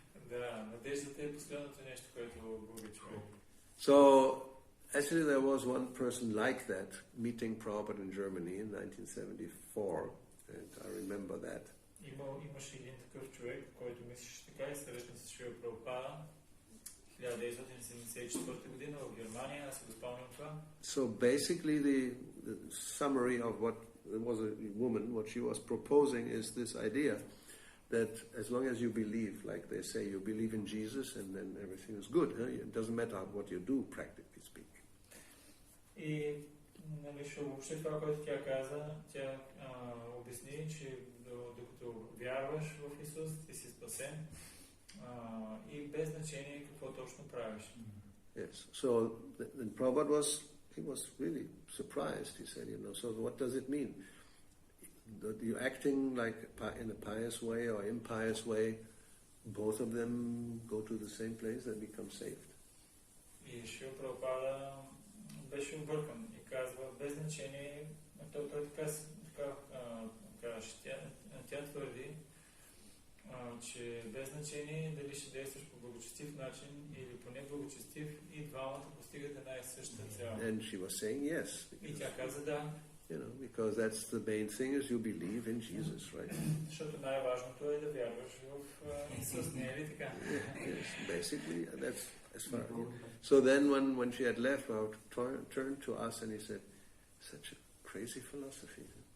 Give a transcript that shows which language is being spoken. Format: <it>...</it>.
<bg>Да, надеждата е последното нещо, което губи човек.</bg> <en>So, actually there was one person like that, meeting Prabhupada in Germany in 1974, and I remember that.</en> <bg>Имаше един такъв човек, който мислеше така и срещна с Шрила Прабхупада 1974 година в Германия, аз си го спомням това.</bg> <en>So basically the summary of what was a woman, what she was proposing is this idea that as long as you believe, like they say, you believe in Jesus and then everything is good. It doesn't matter what you do, practically speaking.</en> <bg>И въобще това, което тя каза, тя обясни, че докато вярваш в Исус, ти си спасен и без значение какво точно правиш.</bg> <en>Yes. So then Prabhupada he was really surprised. He said, so what does it mean? That you're acting like in a pious way or impious way, both of them go to the same place and become saved.</en> <bg>И Шрила Прабхупада беше объркан и казва, без значение, той така тя твърди, че без значение дали ще действаш по благочестив начин или по неблагочестив, и двамата постигат една и съща цел.</bg> <en>And she was saying yes.</en> <bg>И тя каза да.</bg> <en>Because that's the main thing is you believe in Jesus, right?</en> <bg>Защото най-важното е да вярваш в Исус, не е ли така?</bg> <en>Yes, basically, that's as far. So then when she had left, Prabhupada turned to us and he said, such a crazy philosophy.</en>